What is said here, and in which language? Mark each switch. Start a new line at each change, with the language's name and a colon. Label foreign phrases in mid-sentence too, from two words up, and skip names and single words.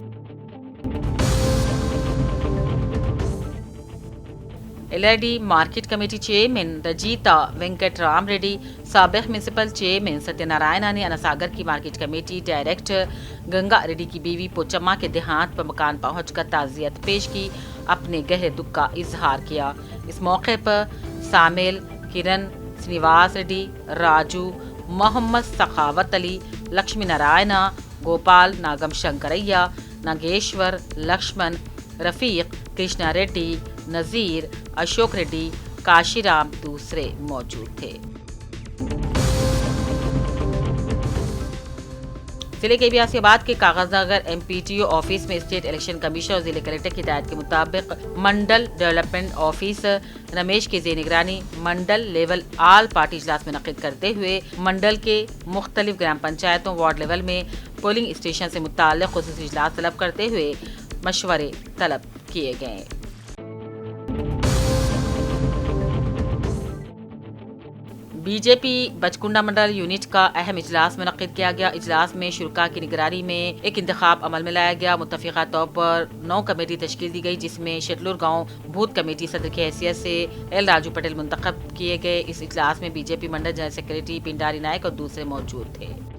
Urdu: LRD
English: market committee chairman
Urdu: رجیتا وینکٹ رام ریڈی، سابق
English: municipal chairman
Urdu: ستیہ نارائنا نے اناساگر کی
English: market committee director
Urdu: گنگا ریڈی کی بیوی پوچما کے دیہانت پر مکان پہنچ کر تعزیت پیش کی، اپنے گہرے دکھ کا اظہار کیا۔ اس موقع پر سامیل، کرن، سرینواس ریڈی، راجو، محمد سخاوت علی، لکشمی نارائنا، گوپال، ناگم شنکریا، ناگیشور، لکشمن، رفیق، کرشنا ریڈی، نذیر، اشوک ریڈی، کاشی رام دوسرے موجود تھے۔ ضلع کے آسیہ آباد کے کاغذ نگر
English: MPTO office
Urdu: میں
English: state election commission
Urdu: اور ضلع کلکٹر کی ہدایت کے مطابق منڈل
English: development officer
Urdu: رمیش کی زیر نگرانی منڈل
English: level all party
Urdu: اجلاس منعقد کرتے ہوئے منڈل کے مختلف گرام پنچایتوں
English: ward level
Urdu: میں
English: polling station
Urdu: سے متعلق خصوصی اجلاس طلب کرتے ہوئے مشورے طلب کیے گئے۔ بی جے پی بچکنڈا منڈل یونٹ کا اہم اجلاس منعقد کیا گیا. اجلاس میں شوریٰ کی نگرانی میں ایک انتخاب عمل میں لایا گیا. متفقہ طور پر 9 کمیٹی تشکیل دی گئی، جس میں شیٹلور گاؤں
English: booth committee
Urdu: صدر کی حیثیت سے ایل راجو پٹیل منتخب کیے گئے. اس اجلاس میں بی جے پی منڈل
English: general secretary
Urdu: پنڈاری نائک اور دوسرے موجود تھے.